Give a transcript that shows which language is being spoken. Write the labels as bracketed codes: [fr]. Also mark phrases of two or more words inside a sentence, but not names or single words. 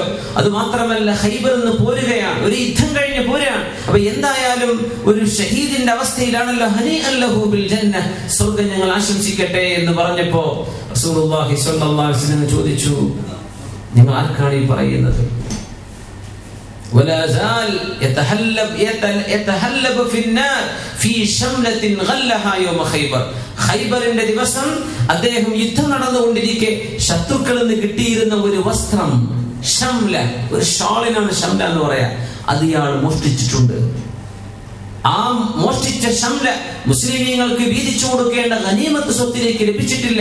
[ml] അത് മാത്രമല്ല ഖൈബർ നിന്ന് പോരുകയാണ്, ഒരു യുദ്ധം കഴിഞ്ഞ് പോരുകയാണ്. അപ്പൊ എന്തായാലും ഒരു ഷഹീദിന്റെ അവസ്ഥയിലാണല്ലോ. [ar] هنيئا له بالجنة, [ml] സ്വർഗ്ഗം ഞങ്ങൾ ആശംസിക്കട്ടെ എന്ന് പറഞ്ഞപ്പോ [ar] رسول الله صلى الله عليه وسلم [ml] ചോദിച്ചു, നിങ്ങൾ ആർക്കാണ് ഈ പറയുന്നത്? [ar] ولا زال يتهلب في النار في شملة غلها يوم خيبر. [ml] ഖൈബറിന്റെ ദിവസം അദ്ദേഹം യുദ്ധം നടന്നുകൊണ്ടിരിക്കെ ശത്രുക്കളിൽ നിന്ന് കിട്ടിയിരുന്ന ഒരു വസ്ത്രം, ഷംല, ഒരു ഷാളിനാണ് ഷംല എന്ന് പറയാ, അത് ഇയാൾ മോഷ്ടിച്ചിട്ടുണ്ട്. ആ മോഷ്ടിച്ച ഷംല മുസ്ലിമീങ്ങൾക്ക് വീതിച്ചു കൊടുക്കേണ്ട ഗനീമത്ത് സ്വത്തിലേക്ക് ലഭിച്ചിട്ടില്ല.